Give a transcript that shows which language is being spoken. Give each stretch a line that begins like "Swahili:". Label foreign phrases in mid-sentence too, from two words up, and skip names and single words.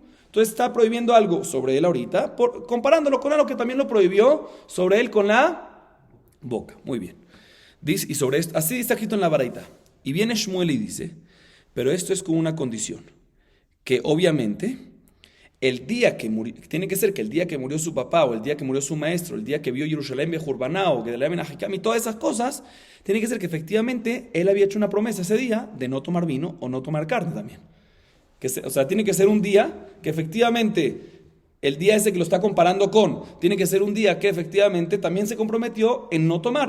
Spanish: Entonces está prohibiendo algo sobre él ahorita, comparándolo con algo que también lo prohibió sobre él con la boca. Muy bien. Dice, y sobre esto, así está escrito en la baraita. Y viene Shmuel y dice, pero esto es con una condición, que obviamente el día que murió, tiene que ser que el día que murió su papá, o el día que murió su maestro, el día que vio Jerusalén bechurbanah, o Gedalia ben Ahikam, y todas esas cosas, tiene que ser que efectivamente él había hecho una promesa ese día de no tomar vino o no tomar carne también. O sea, tiene que ser un día que efectivamente, el día ese que lo está comparando con, tiene que ser un día que efectivamente también se comprometió en no tomar.